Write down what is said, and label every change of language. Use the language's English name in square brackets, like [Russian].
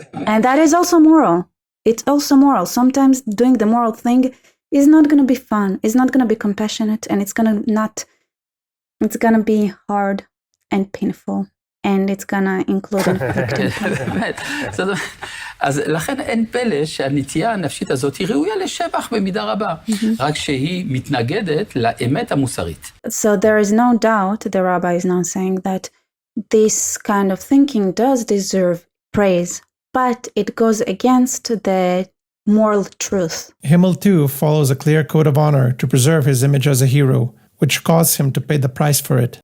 [English] And that is also moral. It's also moral. Sometimes doing the moral thing is not going to be fun. It's not going to be compassionate, and it's going to be hard and painful. And it's gonna include inflicting. [Hebrew] אז לכן אין פלא שהנטייה הנפשית הזאת היא ראויה לשבח במידה רבה, רק שהיא מתנגדת לאמת המוסרית. [English] So there is no doubt, the rabbi is now saying that this kind of thinking does deserve praise, but it goes against the moral truth. Himmel too follows a clear code of honor to preserve his image as a hero, which caused him to pay the price for it.